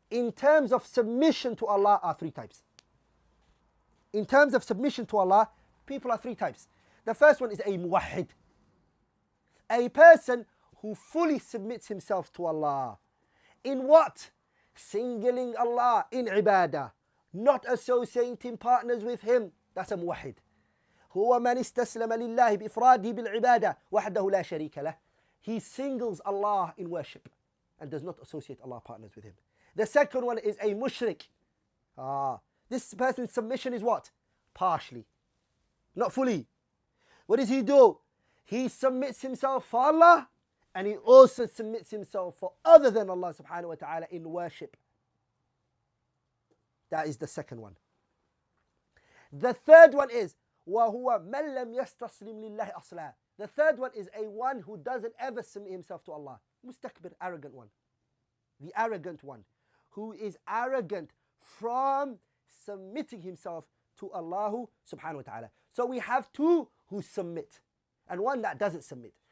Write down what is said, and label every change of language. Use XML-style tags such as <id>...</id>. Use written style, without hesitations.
<en>in terms of submission to Allah are three types. In terms of submission to Allah, people are three types. The first one is a muwahhid. A person who fully submits himself to Allah. In what? Singling Allah in ibadah. Not associating partners with Him. That's a muwahhid.</en> <ar>هو من استسلم لله بإفراده بالعبادة وحده لا شريك له.</ar> <en>He singles Allah in worship and does not associate Allah partners with Him. The second one is a mushrik. This person's submission is what? Partially. Not fully. What does he do? He submits himself for Allah and he also submits himself for other than Allah subhanahu wa ta'ala in worship. That is the second one. The third one is</en> <ar>وَهُوَ مَنْ لَمْ يَسْتَسْلِمْ لِلَّهِ أَصْلًا.</ar> <en>The third one is a one who doesn't ever submit himself to Allah. Mustakbir, arrogant one. The arrogant one. Who is arrogant from submitting himself to Allah subhanahu wa ta'ala. So we have two who submit and one that doesn't submit.</en>